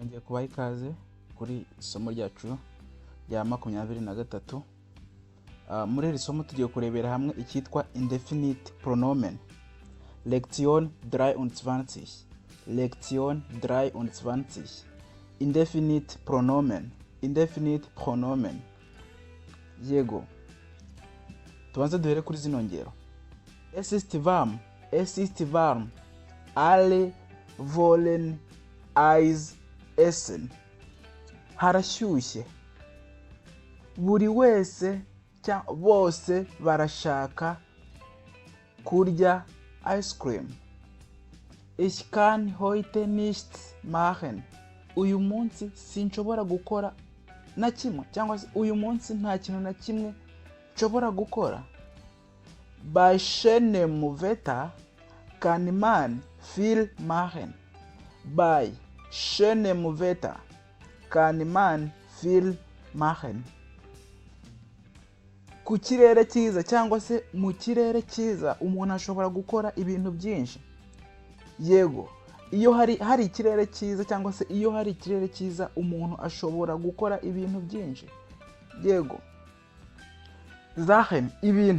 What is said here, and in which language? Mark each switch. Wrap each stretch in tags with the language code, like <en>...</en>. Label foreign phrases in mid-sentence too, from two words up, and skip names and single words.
<rw>kubaha ikaze kuri isomo ryacu rya 23. Muri iri somo tugiye kurebera hamwe icyitwa</rw> <de>Indefinite Pronomen. Lektion 23. Lektion 23. Indefinite Pronomen. Indefinite Pronomen.</de> <rw>Yego. Tubanze duhere kuri zino ngero.</rw> <de>Es ist warm. Alle wollen Eis essen.</de> <rw>Harashyushye. Buri wese cyangwa bose barashaka kurya</rw> <en>ice cream.</en> <de>Ich kann heute nichts machen.</de> <rw>Uyu munsi sinshobora gukora na kimwe, cyangwa se uyu munsi nta kintu na kimwe nshobora gukora.</rw> <de>Bei schönem Wetter kann man viel machen. Bei schönem Wetter kann man viel machen.</de> <rw>Ku kirere cyiza cyangwa se mu kirere cyiza umuntu ashobora gukora ibintu byinshi. Yego, iyo hari ikirere cyiza cyangwa se iyo hari ikirere cyiza umuntu ashobora gukora ibintu byinshi. Yego. Sachen, ibintu.</rw>